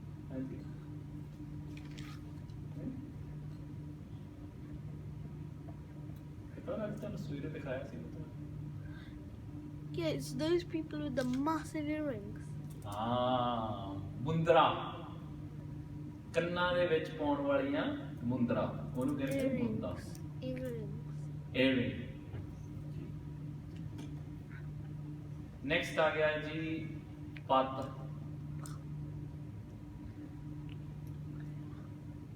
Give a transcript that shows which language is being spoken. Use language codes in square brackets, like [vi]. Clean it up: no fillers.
[pa] ਹਾਂਜੀ ਕਿਤਾ ਲੱਗ ਤੁਹਾਨੂੰ ਸਵੇਰੇ ਦਿਖਾਇਆ ਸੀ ਪੁੱਤਰ। [en] Yeah, it's those people with the massive earrings. [pa] ਹਾਂ, ਮੁੰਦਰਾ, ਕੰਨਾਂ ਦੇ ਵਿੱਚ ਪਾਉਣ ਵਾਲੀਆਂ ਮੁੰਦਰਾ, ਉਹਨੂੰ ਕਹਿੰਦੇ ਮੁੰਦਾ। ਏਅਰਿੰਗ। ਨੈਕਸਟ ਆ ਗਿਆ ਜੀ ਪੱਤ।